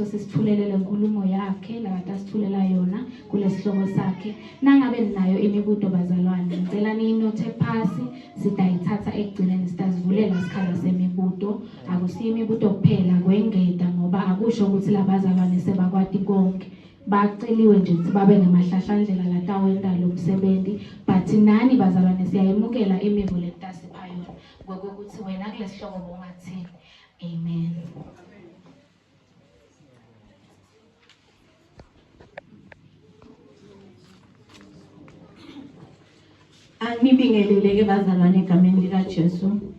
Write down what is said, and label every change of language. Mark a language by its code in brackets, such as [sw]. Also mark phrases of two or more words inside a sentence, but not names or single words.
[ss] sisithulele lenkulumo yakhe lakatasithulela yona kulesihloko sakhe nangabe ninayo imibuto bazalwane ngicela niyinote phasi sitayithatha ekugcineni sitazivulela isikhala semibuto akusiyo imibuto kuphela kwengeda ngoba akusho ukuthi labazalwane sebakwati konke baceliwe nje ukuthi babe ngemahlahlandlela latawenda lo msebenzi but nani bazalwane siyayemukela imivu letasipha yona ngokuthi wena kulesihloko bongathini. Amen. Angibingeleleke bazalwane egameni lika Jesu.